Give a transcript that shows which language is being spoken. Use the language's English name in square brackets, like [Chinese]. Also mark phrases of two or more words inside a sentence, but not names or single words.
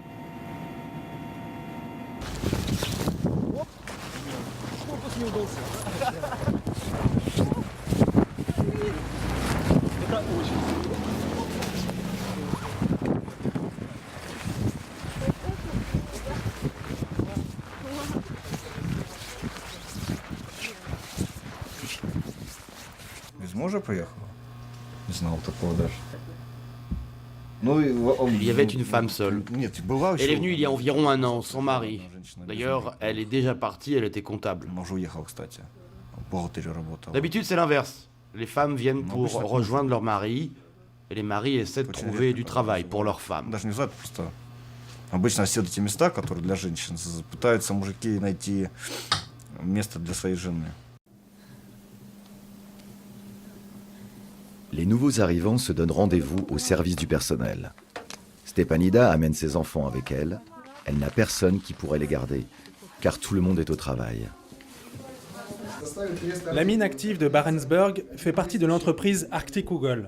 [French] Il y avait une femme seule. Elle est venue il y a environ 1 an, son mari. D'ailleurs, elle est déjà partie, elle était comptable. D'habitude, c'est l'inverse. Les femmes viennent pour rejoindre leur mari, et les maris essaient de trouver du travail pour leurs femmes. [Russian] Обычно все эти места, которые для женщин, пытаются мужики найти место для своей жены. [French] Les nouveaux arrivants se donnent rendez-vous au service du personnel. Stepanida amène ses enfants avec elle. Elle n'a personne qui pourrait les garder, car tout le monde est au travail. La mine active de Barentsburg fait partie de l'entreprise Arctic Kugol.